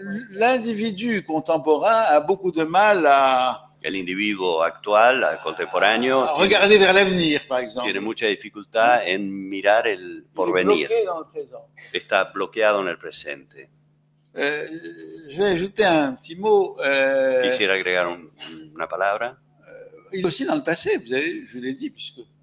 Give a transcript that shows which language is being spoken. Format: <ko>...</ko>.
<fr>L'individu contemporain a beaucoup de mal à</fr> <es>El individuo actual, contemporáneo,</es> <fr>regarder vers l'avenir, par exemple.</fr> <es>tiene mucha dificultad en mirar el</es> <fr>Il est</fr> <es>porvenir.</es> <fr>bloqué dans le présent.</fr> <es>Está bloqueado en el presente.</es> <fr>Je vais ajouter un petit mot.</fr> <es>Quisiera agregar una palabra.</es> <fr>Il est aussi dans le passé, vous savez, je l'ai dit, puisque</fr>